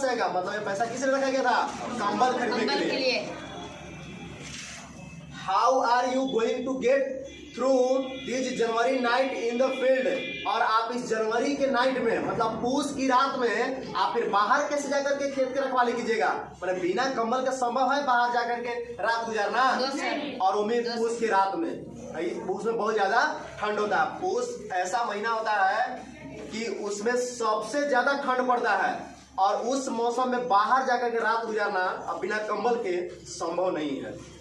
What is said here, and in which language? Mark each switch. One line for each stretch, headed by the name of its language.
Hindi: मतलब ये पैसा किस लिए रखा गया था, कंबल खरीदने के लिए।
English: How are you going to get through this January night in the field?
Hindi: और आप इस जनवरी के नाइट में मतलब पूस की रात में आप फिर बाहर कैसे जाकर के खेत की रखवाली कीजिएगा। मतलब बिना कंबल का संभव है बाहर जाकर के रात गुजारना, और वो भी पूस की रात में। पूस में बहुत ज्यादा ठंड होता है। पूस ऐसा महीना होता है कि उसमें सबसे ज्यादा ठंड पड़ता है, और उस मौसम में बाहर जाकर के रात गुजारना अब बिना कंबल के संभव नहीं है।